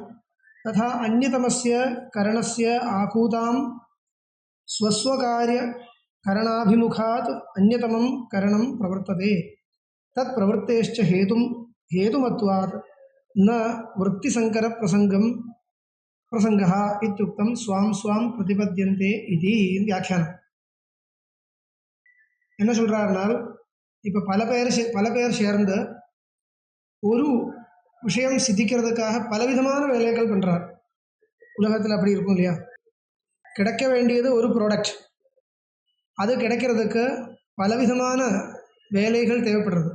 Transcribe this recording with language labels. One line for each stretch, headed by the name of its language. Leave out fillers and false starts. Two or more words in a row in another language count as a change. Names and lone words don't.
Sanskrit: तथा अन्यतमस्य करणस्य आकूतां स्वस्वकार्यकरणाभिमुखात् अन्यतमं करणं प्रवर्तते। तत्प्रवृत्तेश्च हेतुमत्वात् न वृत्तिसंकर प्रसंगः इत्युक्तं स्वां स्वां प्रतिपद्यन्ते इति व्याख्याனம்.
Tamil: என்ன சொல்றாருனால், இப்போ பல பேர் சேர்ந்து ஒரு விஷயம் சித்திக்கிறதுக்காக பலவிதமான வேலைகள் பண்றார். உலகத்தில் அப்படி இருக்கும் இல்லையா? கிடைக்க வேண்டியது ஒரு ப்ராடக்ட், அது கிடைக்கிறதுக்கு பலவிதமான வேலைகள் தேவைப்படுறது.